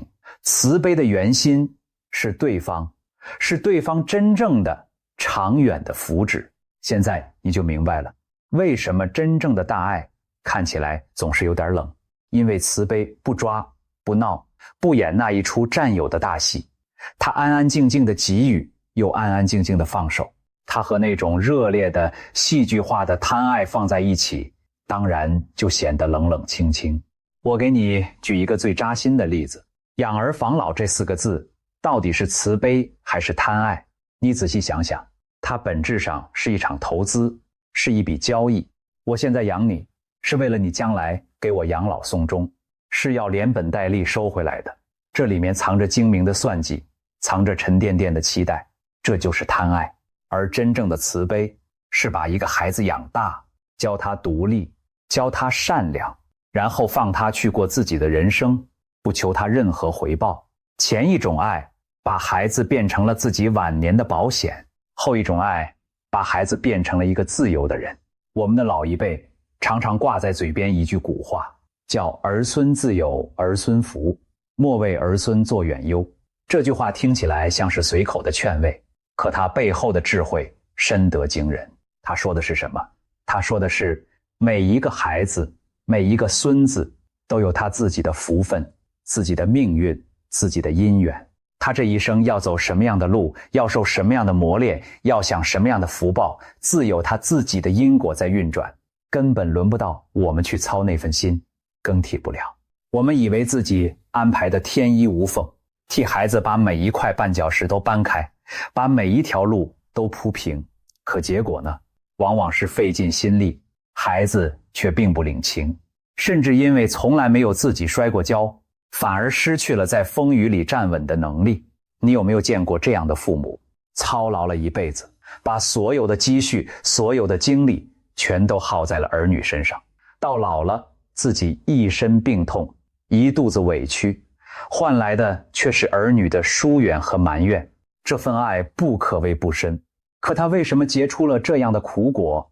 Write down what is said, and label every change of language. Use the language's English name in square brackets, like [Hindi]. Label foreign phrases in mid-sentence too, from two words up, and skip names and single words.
[Chinese] 慈悲的原心是对方真正的長遠的福祉。現在你就明白了，為什麼真正的大愛看起來總是有點冷，因為慈悲不抓不鬧，不演那一出占有的大戲，他安安靜靜的給予，又安安靜靜的放手。他和那種熱烈的戲劇化的貪愛放在一起，當然就顯得冷冷清清。我給你舉一個最扎心的例子，養兒防老這4個字到底是慈悲還是貪愛？你仔細想想，它本質上是一場投資，是一筆交易。我現在養你，是為了你將來給我養老送終，是要連本帶利收回來的。這裡面藏着精明的算計，藏着沉甸甸的期待，這就是貪愛。而真正的慈悲是把一個孩子養大，教他獨立，教他善良，然後放他去過自己的人生，不求他任何回報。前一種愛把孩子变成了自己晚年的保險，後一種愛把孩子变成了一個自由的人。我們的老一輩常常掛在嘴邊一句古話，叫兒孫自有兒孫福，莫為兒孫作遠憂。這句話聽起來像是隨口的勸慰，可它背後的智慧深得驚人。他說的是什麼？他說的是每一個孩子，每一個孫子都有他自己的福分，自己的命運，自己的因緣。他這一生要走什麼樣的路，要受什麼樣的磨練，要享什麼樣的福報，自有他自己的因果在運轉，根本輪不到我們去操那份心，更替不了。我們以為自己安排的天衣無縫，替孩子把每一塊絆腳石都搬開，把每一條路都鋪平，可結果呢，往往是費盡心力，孩子卻並不領情，甚至因為從來沒有自己摔過跤，反而失去了在風雨裡站穩的能力。你有沒有見過這樣的父母，操勞了一輩子，把所有的積蓄，所有的精力全都耗在了兒女身上，到老了自己一身病痛，一肚子委屈，換來的卻是兒女的疏遠和埋怨。這份愛不可謂不深，可他為什麼結出了這樣的苦果？